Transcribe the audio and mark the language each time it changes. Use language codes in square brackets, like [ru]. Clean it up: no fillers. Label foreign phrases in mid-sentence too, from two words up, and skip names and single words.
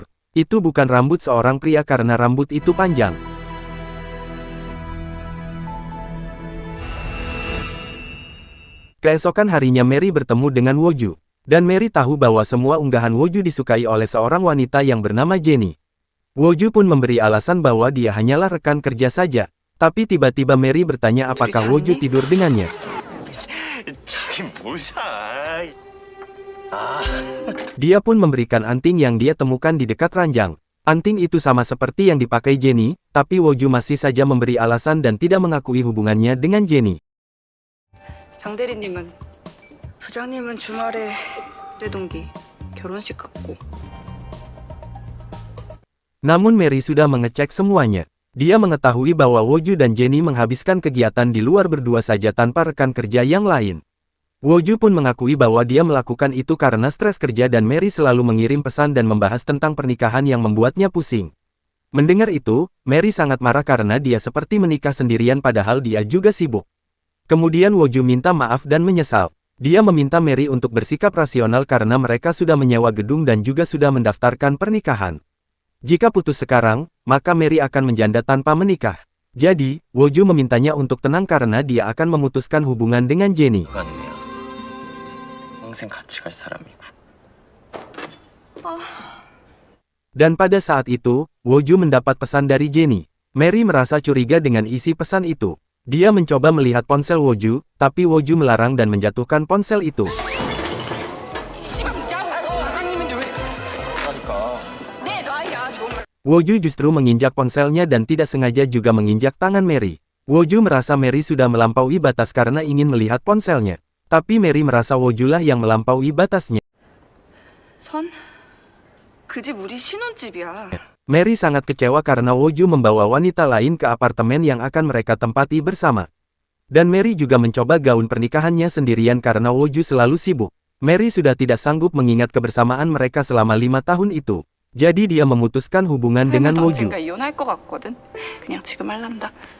[id] Itu bukan rambut seorang pria karena rambut itu panjang. Keesokan harinya Mary bertemu dengan Woo-ju. Dan Mary tahu bahwa semua unggahan Woo-ju disukai oleh seorang wanita yang bernama Jenny. Woo-ju pun memberi alasan bahwa dia hanyalah rekan kerja saja. Tapi tiba-tiba Mary bertanya apakah Woo-ju tidur dengannya. [ko] 자긴 뭘 사? [id] Dia pun memberikan anting yang dia temukan di dekat ranjang. Anting itu sama seperti yang dipakai Jenny, tapi Woo-ju masih saja memberi alasan dan tidak mengakui hubungannya dengan Jenny. [ko] 장 대리님은 부장님은 주말에 내 동기 결혼식 갔고. [id] Namun Mary sudah mengecek semuanya. Dia mengetahui bahwa Woo-ju dan Jenny menghabiskan kegiatan di luar berdua saja tanpa rekan kerja yang lain. Woo-ju pun mengakui bahwa dia melakukan itu karena stres kerja dan Mary selalu mengirim pesan dan membahas tentang pernikahan yang membuatnya pusing. Mendengar itu, Mary sangat marah karena dia seperti menikah sendirian padahal dia juga sibuk. Kemudian Woo-ju minta maaf dan menyesal. Dia meminta Mary untuk bersikap rasional karena mereka sudah menyewa gedung dan juga sudah mendaftarkan pernikahan. Jika putus sekarang, maka Mary akan menjanda tanpa menikah. Jadi, Woo-ju memintanya untuk tenang karena dia akan memutuskan hubungan dengan Jenny. [ko] 평생 같이 갈 사람이고. [id] Dan pada saat itu, Woo-ju mendapat pesan dari Jenny. Mary merasa curiga dengan isi pesan itu. Dia mencoba melihat ponsel Woo-ju, tapi Woo-ju melarang dan menjatuhkan ponsel itu. Woo-ju justru menginjak ponselnya dan tidak sengaja juga menginjak tangan Mary. Woo-ju merasa Mary sudah melampaui batas karena ingin melihat ponselnya. Tapi Mary merasa Woo-julah yang melampaui batasnya. [ko] 선? 그 집 우리 신혼집이야. [id] Mary sangat kecewa karena Woo-ju membawa wanita lain ke apartemen yang akan mereka tempati bersama. Dan Mary juga mencoba gaun pernikahannya sendirian karena Woo-ju selalu sibuk. Mary sudah tidak sanggup mengingat kebersamaan mereka selama 5 tahun itu. Jadi dia memutuskan hubungan dengan Woo-ju. [ko] 언젠가 이혼할 것 같거든. 그냥 지금 할란다.